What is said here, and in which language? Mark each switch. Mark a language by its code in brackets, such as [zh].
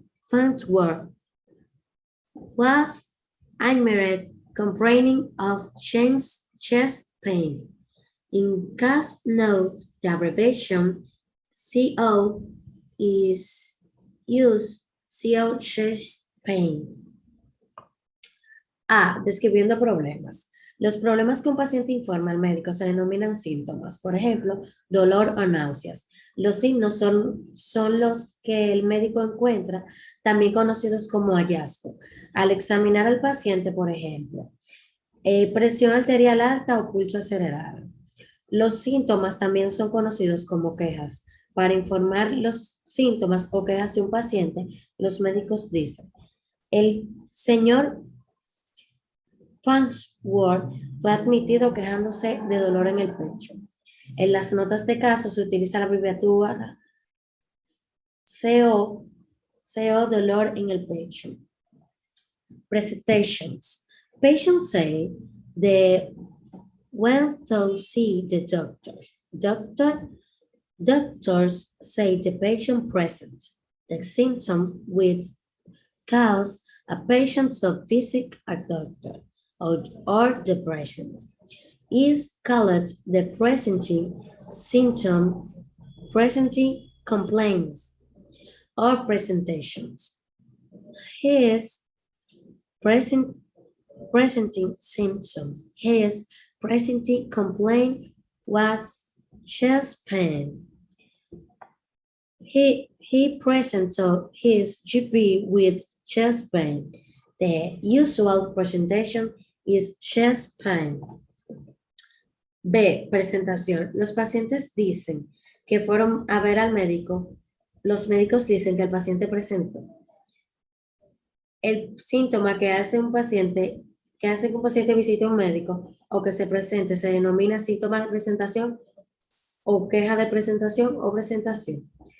[en] Farnsworth was admitted complaining of chest pain. In case note, the abbreviation CO is used CO chest pain. A. [es] Describiendo problemas. Los problemas que un paciente informa al médico se denominan síntomas. Por ejemplo, dolor o náuseas. Los signos son los que el médico encuentra, también conocidos como hallazgo. Al examinar al paciente, por ejemplo, presión arterial alta o pulso acelerado. Los síntomas también son conocidos como quejas. Para informar los síntomas o quejas de un paciente, los médicos dicen, el señor Farnsworth fue admitido quejándose de dolor en el pecho. En las notas de caso se utiliza la abreviatura CO, dolor en el pecho. [en] Presentations. Patients say they went to see the doctor. Doctors say the patient presents the symptom which cause a patient to visit a doctor or depression is called the presenting symptom, presenting complaints or presentations. His presenting symptom, his presenting complaint was chest pain. He presented his GP with chest pain. The usual presentation is chest pain. [es] B. Presentación. Los pacientes dicen que fueron a ver al médico. Los médicos dicen que el paciente presentó. El síntoma que hace un paciente, que hace que un paciente visite a un médico o que se presente, se denomina síntoma de presentación o queja de presentación o presentación.